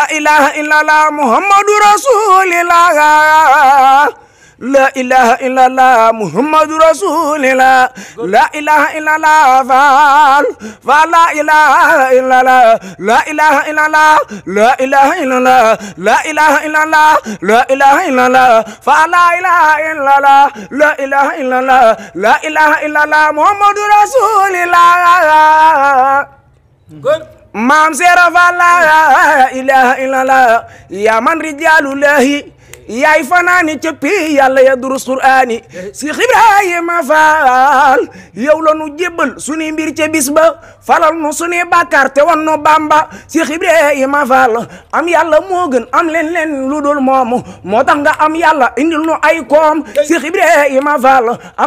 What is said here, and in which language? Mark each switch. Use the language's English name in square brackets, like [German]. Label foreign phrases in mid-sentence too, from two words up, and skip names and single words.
[Arabic] إله إلا الله محمد رسول الله لا إله إلا الله محمد رسول الله لا إله إلا الله فلا إله إلا الله لا إله إلا الله لا إله إلا الله لا إله إلا الله لا إله إلا الله فلا إله إلا الله لا إله إلا الله لا إله إلا الله محمد رسول الله [Wolof] maam seera [Arabic] فلا إله إلا الله يا من رجال الله [Wolof] yaay fanaani ca pi yàlla [Arabic] يا دروس القرآن [Wolof] Cheikh Ibrahima Fall yow la nu jébbal sunu mbir ca bis ba falal nu sunu bàkkaar te wan nu Bamba Cheikh Ibrahima Fall am yàlla moo gën am leen lu dul moomu moo tax nga am yàlla indil nu ay koom Cheikh Ibrahima Fall am